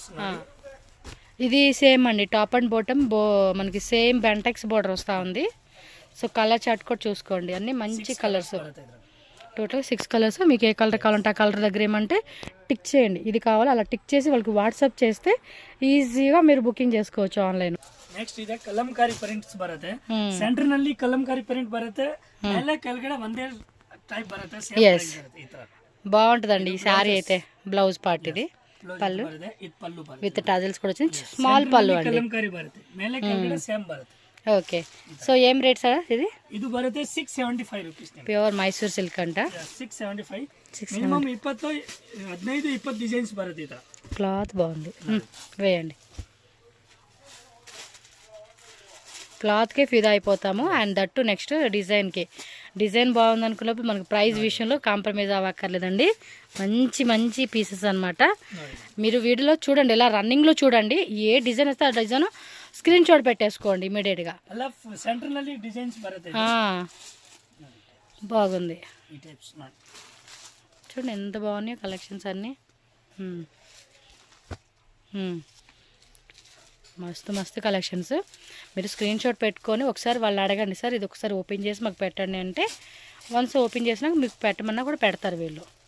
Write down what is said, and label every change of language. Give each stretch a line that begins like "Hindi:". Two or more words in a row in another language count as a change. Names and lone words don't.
Telugu: ఇది సేమ్ అండి, టాప్ అండ్ బాటమ్ మనకి సేమ్ బంటెక్స్ బార్డర్ వస్తూ ఉంది. సో కలర్ చార్ట్ కూడా చూసుకోండి, అన్ని మంచి కలర్స్. టోటల్ 6 కలర్స్. మీకు ఏ కలర్ కావాలంటే ఆ కలర్ దగ్గర ఏమంటే టిక్ చేయండి, ఇది కావాలి అలా టిక్ చేసి వాళ్ళకి వాట్సాప్ చేస్తే ఈజీగా మీరు బుకింగ్ చేసుకోవచ్చు ఆన్లైన్.
Kannada: ನೆಕ್ಸ್ಟ್ ಇದೆ ಕಲಂಕಾರಿ ಪ್ರಿಂಟ್ಸ್ ಬರುತ್ತೆ, ಸೆಂಟರ್ ನಲ್ಲಿ ಕಲಂಕಾರಿ ಪ್ರಿಂಟ್ ಬರುತ್ತೆ, ಎಲ್ಲ ಕೆಳಗಡೆ ಒಂದೇ ಟೈಪ್ ಬರುತ್ತೆ, ಸೇಮ್ ಪ್ರೈಸ್ ಬರುತ್ತೆ. ಈ ತರ
Telugu: బాగుంటుందండి ఈ సారీ అయితే. బ్లౌజ్ పార్ట్ ఇది, పళ్ళు
Kannada: ಬರುತ್ತೆ, ಇದು ಪಲ್ಲು ಬರುತ್ತೆ,
Telugu: విత్ టజల్స్ కూడా వచ్చింది, స్మాల్ పళ్ళు అండి.
Kannada: ಕಲಂಕಾರಿ ಬರುತ್ತೆ, ಮೇಲೆ ಕೆಳಗಡೆ ಸೇಮ್ ಬರುತ್ತೆ.
Telugu: ఓకే, సో ఏం రేట్ సార్ ఇది?
Kannada: ಇದು ಬರುತ್ತೆ 675 ರೂಪೀಸ್.
English: pure Mysore silk
Telugu: అంట.
Kannada: 675. ಮಿನಿಮಮ್ 15-20 ಡಿಸೈನ್ಸ್ ಬರುತ್ತೆ. ಈ ತರ
Telugu: క్లాత్ బాగుంది, వేయండి. క్లాత్కే ఫిదా అయిపోతాము. అండ్ దట్టు నెక్స్ట్ డిజైన్కి. డిజైన్ బాగుంది అనుకున్నప్పుడు మనకు ప్రైస్ విషయంలో కాంప్రమైజ్ అవ్వక్కర్లేదండి. మంచి మంచి పీసెస్ అనమాట. మీరు వీడియోలో చూడండి, ఇలా రన్నింగ్లో చూడండి, ఏ డిజైన్ వస్తే ఆ డిజైన్ స్క్రీన్ షాట్ పెట్టేసుకోండి ఇమీడియట్గా.
Kannada: ಸೆಂಟರ್ನಲ್ಲಿ ಡಿಸೈನ್ಸ್ ಬರುತ್ತೆ,
Telugu: బాగుంది. ఈ టైప్స్ చూడండి ఎంత బాగున్నాయో కలెక్షన్స్ అన్నీ. మస్తు మస్తు కలెక్షన్స్. మీరు స్క్రీన్ షాట్ పెట్టుకొని ఒకసారి వాళ్ళు అడగండి, సార్ ఇది ఒకసారి ఓపెన్ చేసి మాకు పెట్టండి అంటే, వన్స్ ఓపెన్ చేసినాక మీకు పెట్టమన్నా కూడా పెడతారు వీళ్ళు.